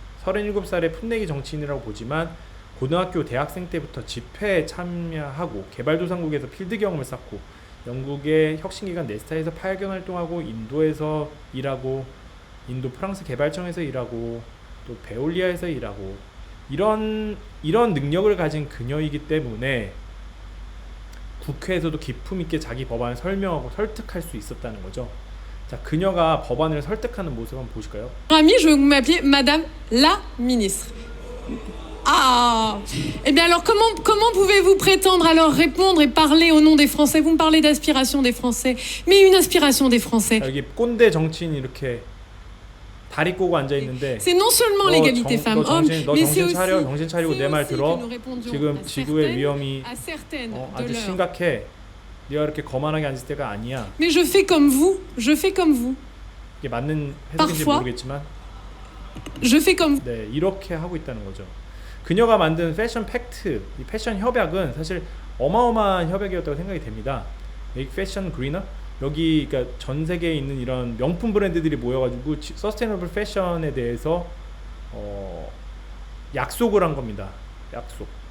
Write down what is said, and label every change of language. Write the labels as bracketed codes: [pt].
[ko] 37살의 풋내기 정치인이라고 보지만 고등학교, 대학생 때부터 집회에 참여하고 개발도상국에서 필드 경험을 쌓고 영국의 혁신기관 네스타에서 8개월 활동하고 인도에서 일하고 인도 프랑스 개발청에서 일하고 또 베올리아에서 일하고 이런 능력을 가진 그녀이기 때문에 국회에서도 기품 있게 자기 법안을 설명하고 설득할 수 있었다는 거죠. 자, 그녀가 법안을 설득하는 모습 한번 보실까요? [fr] Ami, je veux m'appeler Madame la Ministre. Ah, eh bien alors comment pouvez-vous prétendre alors répondre et parler au nom des Français? Vous me parlez d'aspiration des Français, mais une aspiration des Français. [ko] 여기 꼰대 정치인이 이렇게 다리 꼬고 앉아 있는데, [fr] C'est non seulement l'égalité femmes-hommes, mais c'est aussi [ko] 정신 차리고 내 말 들어. 지금 지구의 위험이 아주 심각해. 네가 이렇게 거만하게 앉을 때가 아니야. [fr] Mais je fais comme vous, je fais comme vous. [ko] 이게 맞는 해석인지 모르겠지만, [fr] je fais comme. [ko] 네, 이렇게 하고 있다는 거죠. 그녀가 만든 패션 팩트, 이 패션 협약은 사실 어마어마한 협약이었다고 생각이 됩니다. Make Fashion Greener, 여기 그러니까 전 세계에 있는 이런 명품 브랜드들이 모여가지고 서스테이너블 패션에 대해서 약속을 한 겁니다. 약속.